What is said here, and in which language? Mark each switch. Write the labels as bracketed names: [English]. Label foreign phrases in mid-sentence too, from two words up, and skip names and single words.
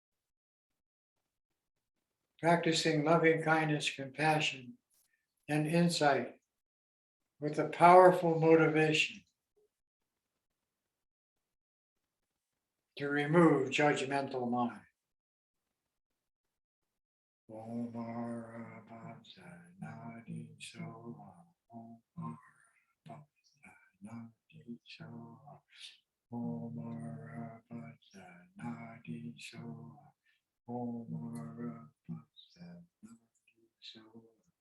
[English] Practicing loving kindness, compassion, and insight with a powerful motivation to remove judgmental mind. [Sanskrit] Omara Patsa Nadi Soha, Omara Patsa Nadi Soha, Omara Patsa Nadi Soha, Omara Patsa Nadi Soha,